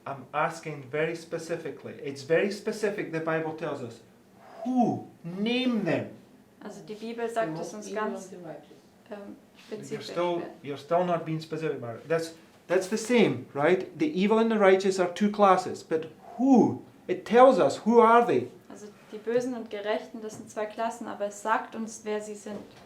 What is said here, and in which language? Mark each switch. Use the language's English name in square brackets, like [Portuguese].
[English] I'm asking very specifically. It's very specific, the Bible tells us. Who? Name them. [German] Also die Bibel sagt es uns ganz spezifisch. [English] You're still not being specific, Margaret. That's the same, right? The evil and the righteous are 2 classes, but who? It tells us, who are they? [German] Also die Bösen und Gerechten, das sind 2 Klassen, aber es sagt uns, wer sie sind.